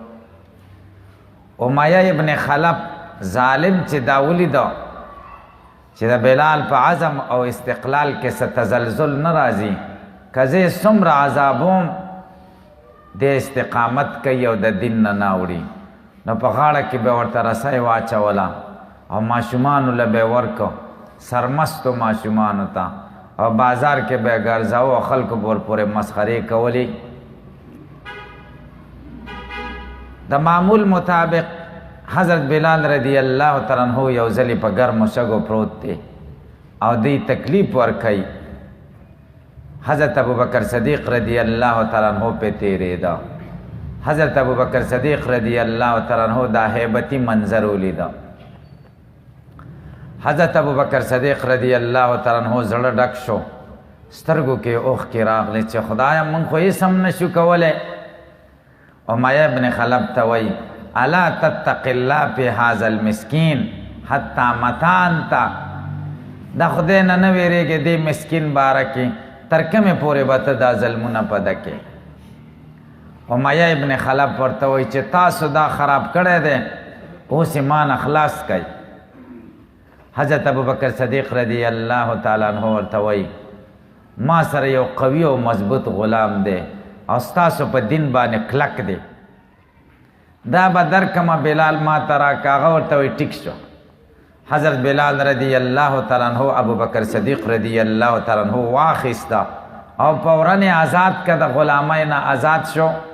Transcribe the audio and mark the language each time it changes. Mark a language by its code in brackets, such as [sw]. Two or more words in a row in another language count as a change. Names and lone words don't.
[ps] امیہ ابن خلف ظالم چې دا ولیده چې د بلال په عزم او استقلال کې څه تزلزل نه راځي، که زه څومره عذابوم د استقامت کوي او د دین نه ناوړي، نو په غاړه کې به ورته رسۍ واچوله او ماشومانو له به ورکو، سرمستو ماشومانو ته، او بازار کې به ګرځاو او خلکو به ورپورې مسخرې کولې. د معمول مطابق حضرت بلال [ar] رضی اللہ تعالی عنہ [ps] یو ځلې په ګرمو شګو پروت دی او دی تکلیف ورکوي. حضرت ابوبکر صدیق [ar] رضی اللہ تعالی عنہ [ps] پہ تیرېده. حضرت ابوبکر صدیق [ar] رضی اللہ تعالی عنہ [ps] دا هیبتی منظر ولیده. حضرت ابوبکر صدیق [ar] رضی اللہ تعالی عنہ [ps] زړه ډک شو، سترګو کې اوښکې راغلې چې خدایا موږ خو هېڅ هم نشو کولی. امیہ ابن خلف ته وایي [ar] الا تتق الله فی هذا المسکین حتی متی انت، [ps] د خدای نه نه ویرېږې دې مسکین باره کې تر کومې پورې به ته دا ظلمونه په ده کې. امیہ ابن خلف ورته وایي چې تاسو دا خراب کړی دی، اوس یې ما نه خلاص کئ. حضرت ابوبکر صدیق [ar] رضی اللہ تعالی عنہ [ps] ورته وایي ما سره یو قوي او مضبوط غلام دی او ستاسو په دین باندې کلک دی، دا به درکمه بلال ما ته راکه. هغه ورته وایي ټیک شو. حضرت بلال [ar] رضی الله تعالی عنہ [ps] ابو بکر صدیق [ar] رضی الله تعالی عنہ [ps] واخیسته او فوراً آزاد که د غلامۍ نه آزاد شو.